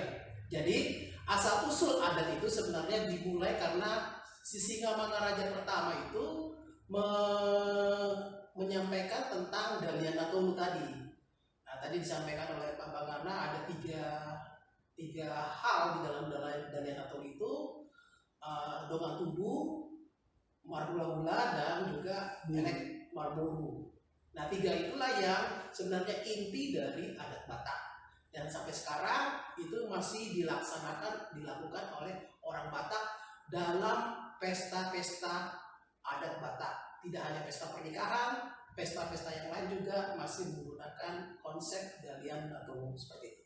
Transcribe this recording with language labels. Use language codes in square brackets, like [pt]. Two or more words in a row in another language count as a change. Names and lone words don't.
[id] Jadi asal usul adat itu sebenarnya dimulai karena Sisingamangaraja pertama itu menyampaikan tentang Daliana Tolu tadi. Nah, tadi disampaikan oleh Pak Bagarna ada tiga hal di dalam Daliana Tolu itu, [bbc] dongan tubuh, [id] marhula-hula dan juga [bbc] elek marburu. [id] Nah, tiga itulah yang sebenarnya inti dari adat Batak. Dan sampai sekarang itu masih dilakukan oleh orang Batak dalam pesta-pesta adat Batak. Tidak hanya pesta pernikahan, pesta-pesta yang lain juga masih menggunakan konsep galian atau seperti itu.